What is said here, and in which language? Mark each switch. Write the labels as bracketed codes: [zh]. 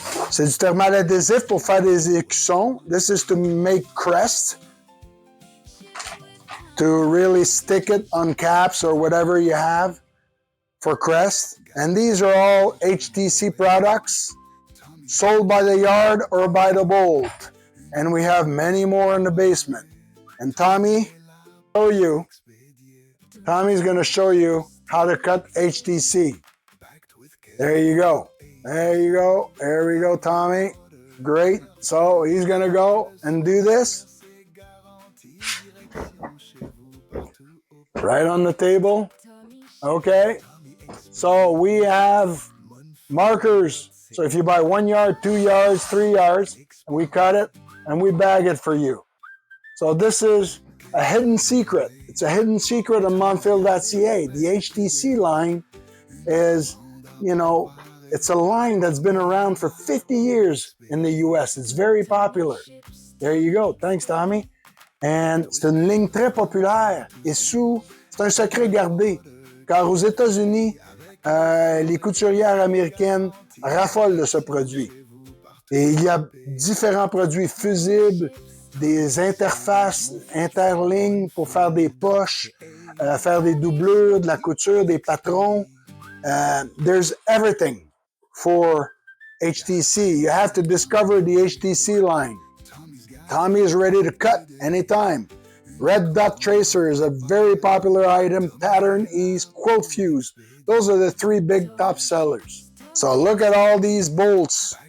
[fr] C'est du thermal adhésif pour faire des écussons. [en] This is to make crest. To really stick it on caps or whatever you have for crest. And these are all HTC products sold by the yard or by the bolt. And we have many more in the basement. And Tommie's going to show you how to cut HTC. There you go. There you go. There we go, Tommie. Great. So he's going to go and do this. Right on the table. Okay. So we have markers. So if you buy 1 yard, 2 yards, 3 yards, we cut it and we bag it for you. So this is a hidden secret. It's a hidden secret on Monfil.ca. The HTC line is, it's a line that's been around for 50 years in the US. It's very popular. There you go. Thanks, Tommie. [fr] And c'est une ligne très populaire. Et c'est un secret gardé. Car aux États-Unis, les couturières américaines raffolent de ce produit. Et il y a différents produits fusibles, des interfaces interlignes pour faire des poches, faire des doublures, de la couture, des patrons. [en] There's everything for HTC. You have to discover the HTC line. Tommie is ready to cut anytime. Red dot tracer is a very popular item. Pattern ease, quilt fuse. Those are the 3 big top sellers. So look at all these bolts.